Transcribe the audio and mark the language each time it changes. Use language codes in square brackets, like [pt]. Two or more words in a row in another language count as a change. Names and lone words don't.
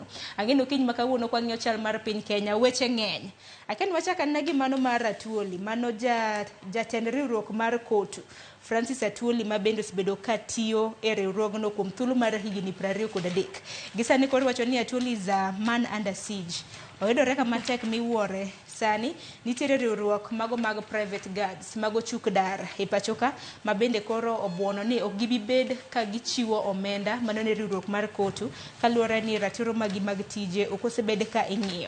[luo] Ang'eno okinyi ma kawuono kwang'iyo chal mar piny Kenya weche ng'eny. Aken wachaka na gi mano mar Atuoli mano jatend riwruok mar kotu Francis Atuoli ma bende osebedo ka tiyo e riwruogno kuom thuolo mar higni 23. Gisani koro wacho ni Atuoli [en] is a man under siege. [luo] Oyudore kama tek miwuore sani nitiere riwruok mago mag [en] private guards [luo] mago chuk dar e pachoka ma bende koro obuono ni ok gibibed ka gichiwo omenda mano ne riwruok mar kotu kaluwore ni ratiro magi mag tije ok osebed ka ing'iyo.